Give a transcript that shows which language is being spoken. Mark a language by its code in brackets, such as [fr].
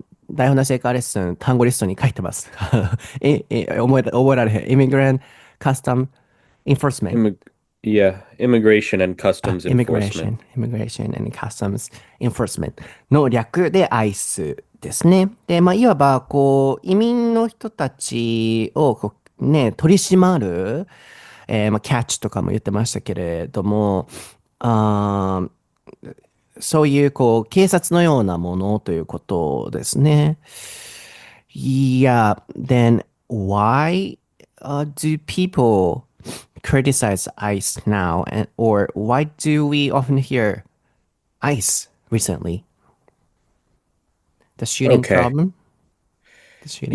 [ja] 台本なし英会話レッスン、単語リストに書いてます。覚えられへん。 [en] Immigrant Custom Enforcement. Immig yeah, Immigration and Customs Enforcement. [ja] Immigration and Customs Enforcement の略で ICE ですね。で、いわば、移民の人たちを取り締まる、キャッチとかも言ってましたけれども、あーそういう、警察のようなものということですね。 [en] Yeah, then why do people criticize ICE now, or why do we often hear ICE recently? The shooting Okay. problem, the shooting